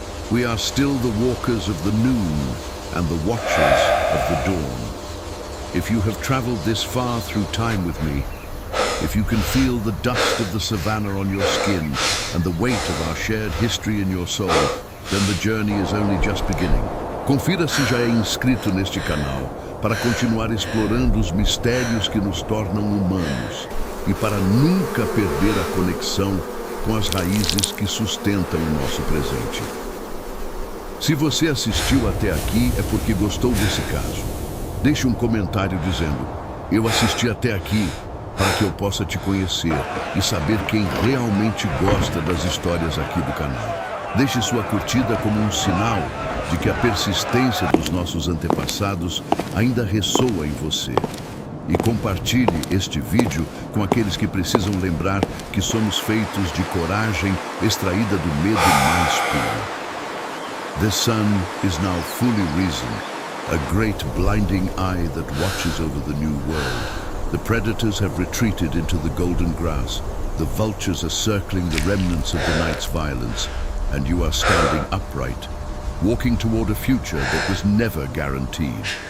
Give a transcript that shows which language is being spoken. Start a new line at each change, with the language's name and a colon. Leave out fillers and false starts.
English: We are still the walkers of the noon and the watchers of the dawn. If you have traveled this far through time with me, if you can feel the dust of the savannah on your skin and the weight of our shared history in your soul, then the journey is only just beginning.
Portuguese: Confira se já é inscrito neste canal para continuar explorando os mistérios que nos tornam humanos e para nunca perder a conexão com as raízes que sustentam o nosso presente. Se você assistiu até aqui é porque gostou desse caso. Deixe um comentário dizendo: eu assisti até aqui para que eu possa te conhecer e saber quem realmente gosta das histórias aqui do canal. Deixe sua curtida como um sinal de que a persistência dos nossos antepassados ainda ressoa em você. E compartilhe este vídeo com aqueles que precisam lembrar que somos feitos de coragem extraída do medo mais puro.
English: The sun is now fully risen, a great blinding eye that watches over the new world. The predators have retreated into the golden grass. The vultures are circling the remnants of the night's violence, and you are standing upright, walking toward a future that was never guaranteed.